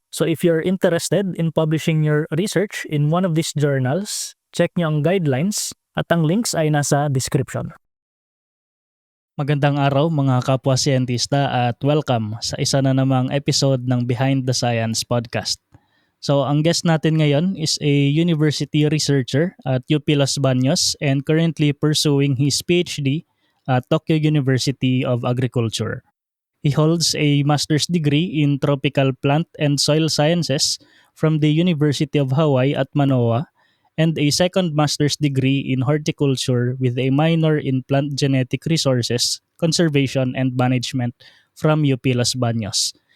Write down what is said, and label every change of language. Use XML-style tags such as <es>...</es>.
<en>So if you're interested in publishing your research in one of these journals, check</en> <tl>nyo ang guidelines at ang links ay nasa</tl> <en>description.</en> <tl>Magandang araw mga kapwa siyentista at welcome sa isa na namang episode ng Behind the Science podcast.</tl> <en>So</en> <tl>ang guest natin ngayon</tl> <en>is a university researcher at UP Los Baños and currently pursuing his PhD at Tokyo University of Agriculture. He holds a master's degree in tropical plant and soil sciences from the University of Hawaii at Manoa and a second master's degree in horticulture with a minor in plant genetic resources, conservation and management from UP Los Baños.</en>